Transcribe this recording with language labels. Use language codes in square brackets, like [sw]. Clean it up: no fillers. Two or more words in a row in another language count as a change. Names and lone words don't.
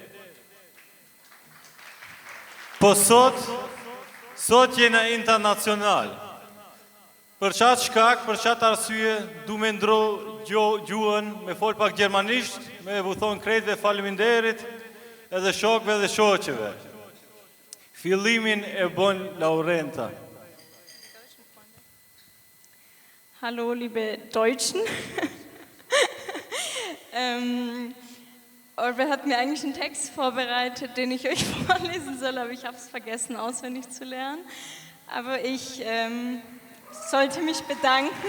[sq] Po sot jena internacional. Për qatë shkak, për qatë arsye, du me ndro gjuhën, me fol pak gjermanisht, me vu thonë krejtve faleminderit, edhe shokve dhe shoqeve. Fillimin e bon Laurenta. [de] Hallo, liebe Deutschen. Orwell hat mir eigentlich einen Text vorbereitet, den ich euch vorlesen soll, aber ich habe es vergessen, auswendig zu lernen. Aber ich sollte mich bedanken.